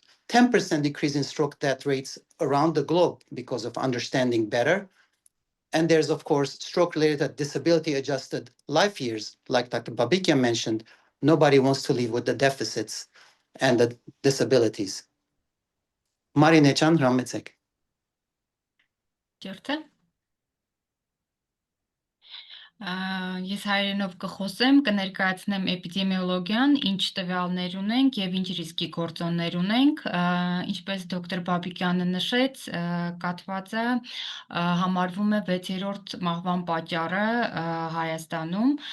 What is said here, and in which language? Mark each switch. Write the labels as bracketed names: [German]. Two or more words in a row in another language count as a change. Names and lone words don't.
[English] 10% decrease in stroke death rates around the globe because of understanding better. And there's, of course, stroke-related disability-adjusted life years, like Dr. Babikian mentioned. Nobody wants to live with the deficits and the disabilities. Marine-chan, [Armenian] հրամեցեք։ Ճերտե։ Ես հայերենով կխոսեմ, կներկայացնեմ էպիդեմիոլոգիան, ինչ տվյալներ ունենք եւ ինչ ռիսկի գործոններ ունենք, ինչպես դոկտոր Բաբիկյանը նշեց, կաթվածը համարվում է 6-րդ մահվան պատճառը Հայաստանում,